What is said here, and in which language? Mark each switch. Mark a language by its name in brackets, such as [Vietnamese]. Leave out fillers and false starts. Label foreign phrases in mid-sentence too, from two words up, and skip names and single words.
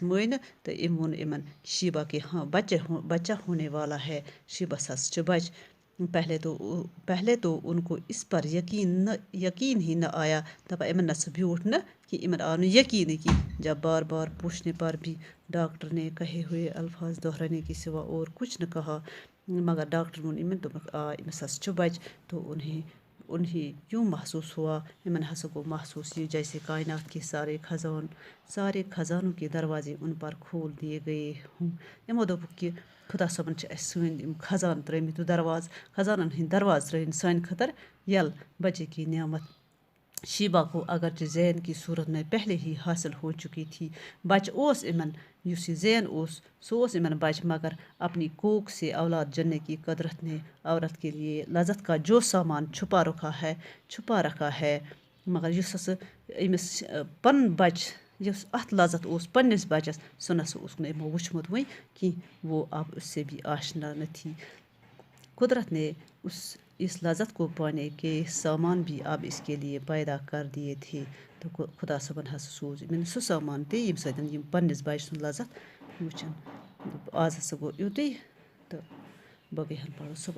[Urdu] معائنہ تو [Kashmiri] أمۍ ووٚن یِمن شیبہ کہ [Urdu] ہاں بچہ ہونے والا ہے [Kashmiri] شیبس ہسا چھِ بچہ [Urdu] پہلے تو ان کو اس پر یقین ہی نہ آیا [Kashmiri] دپان یِمن نسا بیوٗٹھ نہٕ کہ یِمن آو نہٕ یقیٖنٕے [Urdu] کہ جب بار بار پوچھنے پر بھی ڈاکٹر نے کہے ہوئے الفاظ دہرانے کے سوا اور کچھ نہ کہا [Kashmiri] مگر ڈاکٹر ووٚن یِمن دوٚپُکھ آ أمِس ہسا چھُ بچہ [Urdu] تو انہیں یوں محسوس ہوا [Kashmiri] یِمن ہسا گوٚو محسوس یہ [Urdu] جیسے کائنات کے سارے خزانوں کے دروازے ان پر کھول دیے گئے ہوں [Kashmiri] یِمو دوٚپُکھ کہ خدا صٲبن چھِ اَسہِ سٲنۍ یِم خزانہٕ ترٛٲمٕتۍ خزانن ہٕنٛدۍ دروازٕ ترٛٲیِن سانہِ خٲطرٕ یَلہٕ [Urdu] بچے کی نعمت شیبہ کو اگرچہ زین کی صورت میں پہلے ہی حاصل ہو چکی تھی [Kashmiri] بچہ اوس یِمن یُس یہِ زین اوس سُہ اوس یِمن بچہ [Urdu] مگر اپنی کوکھ سے اولاد جننے کی قدرت نے عورت کے لیے لذت کا جو سامان چھپا رکھا [Kashmiri] ہے مگر یُس ہسا أمِس پنُن بچہ یُس اتھ لذت اوس پننِس بچس سُہ نسا اوس نہٕ یِمو وٕچھمُت وٕنۍ کینٛہہ [Urdu] وہ اب اس سے بھی آشنا نہ تھی قدرت نے اس لذت کو پانے کے سامان بھی اب اس کے لیے پیدا کر دیے تھے [Kashmiri] تو خدا صٲبن ہسا سوٗز یِمن سُہ سامان تہِ ییٚمہِ سۭتۍ یِم پننِس بچہٕ سُنٛد لذت وٕچھن آز ہسا گوٚو یُتُے تہٕ باقٕے ہن پرو صُبحس